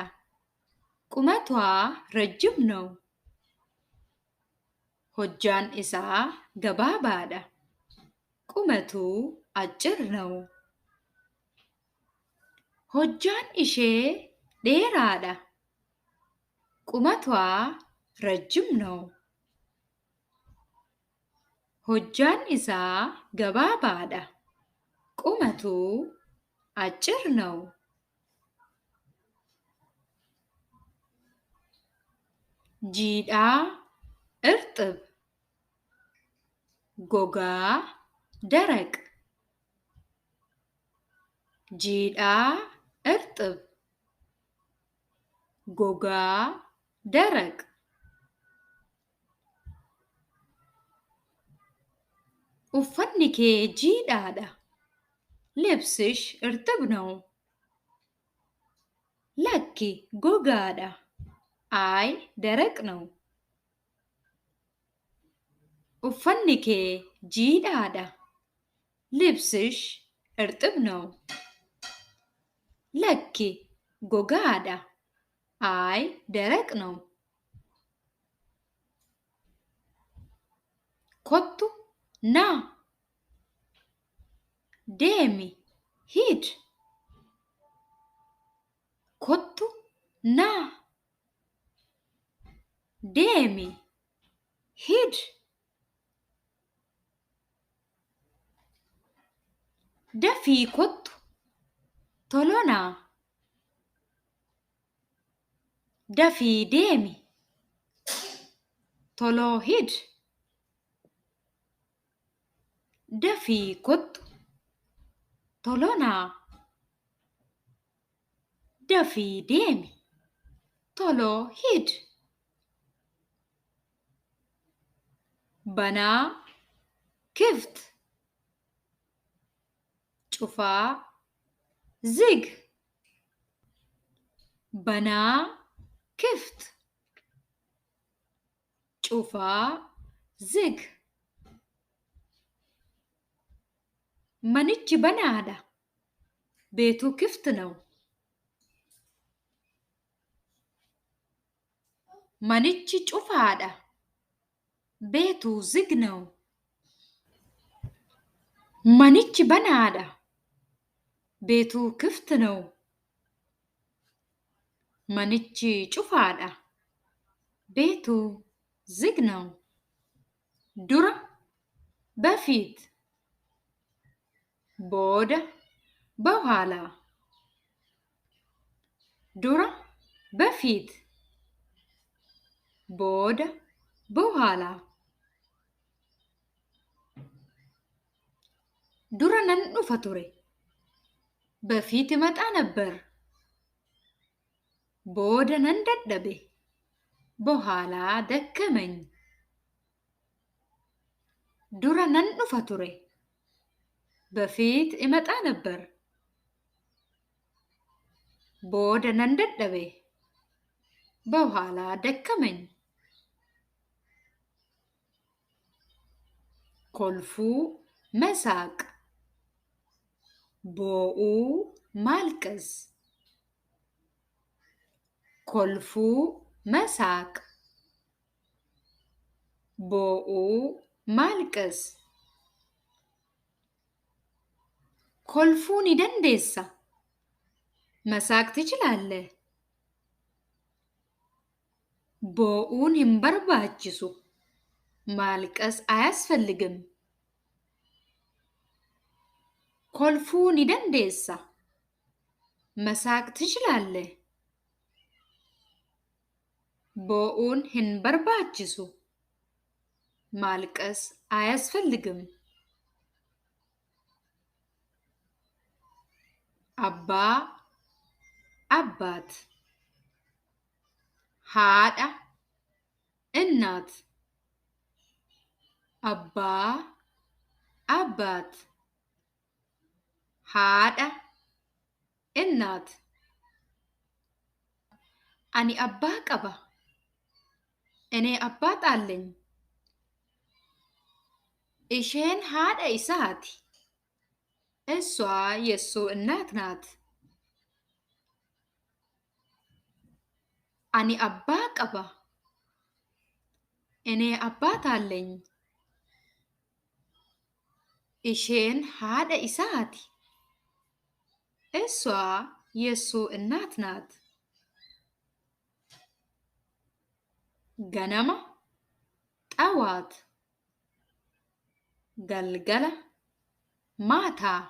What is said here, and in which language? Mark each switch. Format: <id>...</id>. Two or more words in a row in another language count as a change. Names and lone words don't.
<am>ቁመቷ ረጅም ነው.</am> <om>hojjaan isaa gabaabaadha.</om> <am>ቁመቱ አጭር ነው።</am> <om>hojjaan ishee dheeraadha.</om> <am>ቁመቷ ረጅም ነው።</am> <om>hojjaan isaa gabaabaadha.</om> <am>ቁመቱ አጭር ነው።</am> <om>jiidhaa እርጥብ ጎጋ ደረቅ jiidhaa እርጥብ ጎጋ ደረቅ uffanni kee jiidhaadha.</om> <am>ልብስሽ እርጥብ ነው።</am> <om>lakki gogaadha.</om> <am>አይ ደረቅ ነው።</am> <om>uffanni kee jiidhaadha.</om> <am>ልብስሽ እርጥብ ነው።</am> <om>lakki gogaadha.</om> <am>አይ ደረቅ ነው። kottu ና deemi ሂድ kottu ና deemi ሂድ</am> <om>dafii kottu</om> <am>ቶሎ ና</am> <om>dafii deemi</om> <am>ቶሎ ሂድ</am> <om>dafii kottu</om> <am>ቶሎ ና</am> <om>dafii deemi</om> <am>ቶሎ ሂድ</am> <om>banaa ክፍት ጩፋ ዝግ banaa ክፍት ጩፋ ዝግ manichi banaadha.</om> <am>ቤቱ ክፍት ነው።</am> <om>manichi cufaadha.</om> <am>ቤቱ ዝግ ነው።</am> <om>manichi banaadha.</om> <am>ቤቱ ክፍት ነው።</am> <om>manichi cufaadha.</om> <am>ቤቱ ዝግ ነው። dura በፊት</am> <om>booda በኋላ dura በፊት booda በኋላ dura nan dhufa ture</om> <am>በፊት ይመጣ ነበር</am> <om>booda nan dadhabe</om> <am>በኋላ ደከመኝ</am> <om>dura nan dhufa ture</om> <am>በፊት ይመጣ ነበር</am> <om>booda nan dadhabe</om> <am>በኋላ ደከመኝ</am> <om>kolfuu መሳቅ boo'uu ማልቀስ kolfuu መሳቅ boo'uu ማልቀስ kolfuu ni dandeessa</om> <am>መሳቅ ትችላለህ</am> <om>boo'uun hin barbaachisu</om> <am>ማልቀስ አያስፈልግም</am> <om>kolfuu ni dandeessa</om> <am>መሳቅ ትችላለህ</am> <om>boo'uun hin barbaachisu</om> <am>ማልቀስ አያስፈልግም አባ አባት haadha እናት አባ አባት haadha እናት</am> <om>ani abbaa qaba</om> <am>እኔ አባት አለኝ</am> <om>isheen haadha isaati</om> <am>እሷ የሱ እናት ናት</am> <om>ani abbaa qaba</om> <am>እኔ አባት አለኝ።</am> <om>isheen haadha isaati</om> <am>እሷ የሱ እናት ናት። ገነማ ጠዋት ገልገለ ማታ</am>